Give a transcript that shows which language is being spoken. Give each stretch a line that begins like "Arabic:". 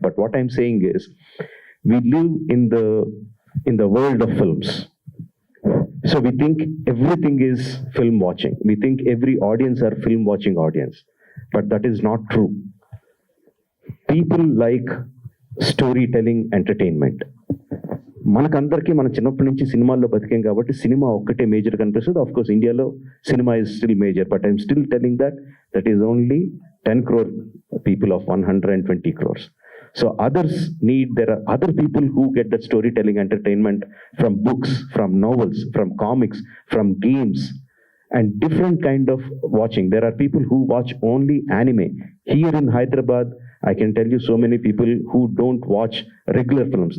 English: But what I'm saying is, we live in the world of films. So we think everything is film watching. We think every audience are film watching audience. But that is not true. People like storytelling entertainment.
Telugu: మనకందరికీ మన చిన్నప్పటి నుంచి సినిమాల్లో బతికాం కాబట్టి cinema ఒక్కటే major కనిపిస్తుంది.
English: Of course ఇండియాలో cinema is still major, but I'm still telling that is only 10 crore people of 120 crores. So there are other people who get that storytelling entertainment from books, from novels, from comics, from games, and different kind of watching. There are people who watch only anime. Here in Hyderabad, I can tell you so many people who don't watch regular films.